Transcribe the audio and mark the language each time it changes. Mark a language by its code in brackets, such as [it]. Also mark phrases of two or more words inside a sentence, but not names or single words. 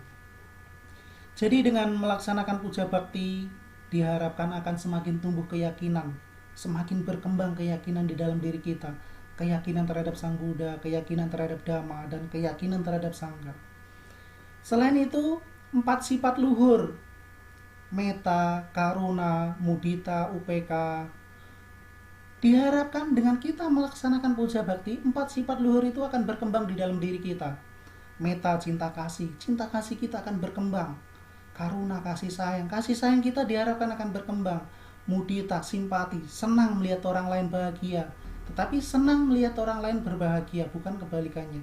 [id] Jadi dengan melaksanakan puja bakti diharapkan akan semakin tumbuh keyakinan, semakin berkembang keyakinan di dalam diri kita, keyakinan terhadap Sang Buddha, keyakinan terhadap Dhamma, dan keyakinan terhadap Sangha. Selain itu, 4 sifat luhur, [pi] metta, karuna, mudita, upeka, [id] diharapkan dengan kita melaksanakan puja bakti, 4 sifat luhur itu akan berkembang di dalam diri kita. Metta, cinta kasih kita akan berkembang. Karuna, kasih sayang kita diharapkan akan berkembang. Mudita, simpati, senang melihat orang lain bahagia, tetapi senang melihat orang lain berbahagia, bukan kebalikannya.